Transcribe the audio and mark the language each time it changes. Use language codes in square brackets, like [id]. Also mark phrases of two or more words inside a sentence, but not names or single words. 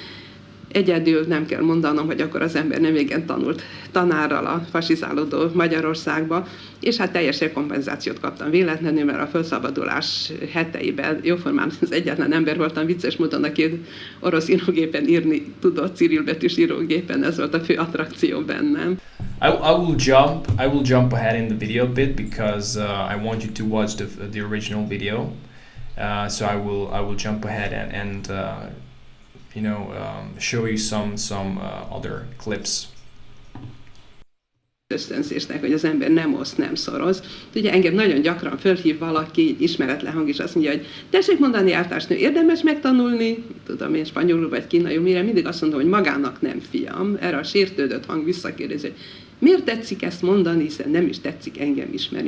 [hu] Egyedül nem kell mondanom, hogy akkor az ember nem igen tanult tanárral a fasizálódó Magyarországba, és hát teljes kompenzációt kaptam véletlenül, mert a felszabadulás heteiben jóformán az egyetlen ember voltam, vicces módon, aki orosz írógépen írni tudott, cirilbetűs írógépen, ez volt a fő attrakció bennem. [en] I will jump ahead in the video a bit because I want you to watch the original video. So I will jump ahead and show you some other clips. [hu] Ösztönzésnek, hogy az ember nem oszt, nem szoroz. Ugye engem nagyon gyakran fölhív valaki, egy ismeretlen hang, és azt mondja, hogy tessék mondani, elvtársnő, érdemes megtanulni, tudom én, spanyolul vagy kínaiul, mire mindig azt mondom, hogy magának nem, fiam. Erre a sértődött hang visszakérdezi, hogy Miért tetszik ezt mondani, hiszen nem is tetszik engem ismerni.